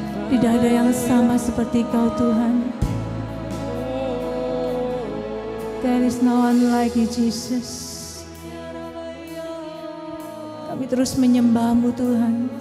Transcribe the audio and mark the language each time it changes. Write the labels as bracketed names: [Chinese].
[Indonesian] Tidak ada yang sama seperti Kau Tuhan. [English] There is no one like you, Jesus. [Indonesian] Kami terus menyembah-Mu Tuhan.